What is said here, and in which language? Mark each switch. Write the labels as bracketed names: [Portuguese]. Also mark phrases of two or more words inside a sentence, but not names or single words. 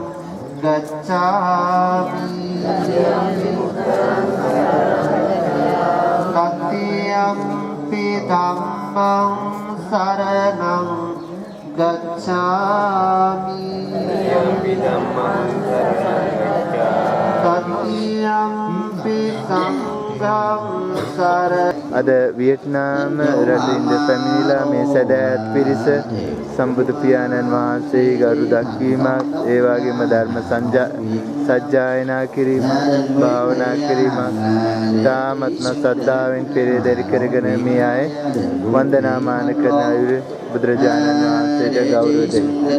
[Pali] ගච්ඡාමි සතියම්පි ධම්මං සරණං ගච්ඡාමි සතියම්පි සංඝං සරණං [Sinhala] අද වියට්නාම රටින්ද පැමිණිලා මේ සැදැහැත් පිරිස සම්බුදු පියාණන් වහන්සේ ගරු දක්වීමක් ඒ වගේම ධර්ම සජ්ජායනා කිරීමක් භාවනා කිරීමක් තාමත්ම ශ්‍රද්ධාවෙන් පෙරදරි කරගෙන මේ අය වන්දනාමාන කරන අයුරු බුදුරජාණන් වහන්සේට ගෞරව දෙයි.